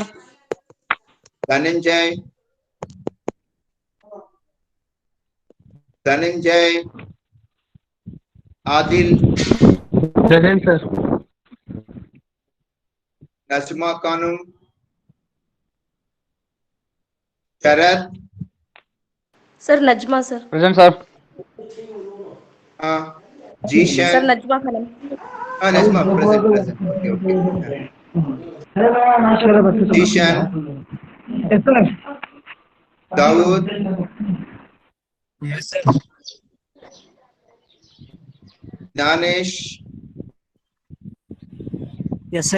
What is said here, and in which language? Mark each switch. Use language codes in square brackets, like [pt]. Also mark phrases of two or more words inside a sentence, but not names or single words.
[kn] ಧನಂಜಯ್. ಧನಂಜಯ್. ಆದಿಲ್. [en] Present, sir. [kn] ನಜ್ಮಾ ಖಾನಂ. ಶರತ್. [en] Sir Najma sir. Present, sir. [kn] ಜೀಶನ್. [en] Sir Najma Khanam. Najma present present. OK OK. Zeeshan. Yes, sir. [kn] ದಾವೂದ್. [en] Yes, sir. [kn] ಜ್ಞಾನೇಶ್. [en] Yes, sir.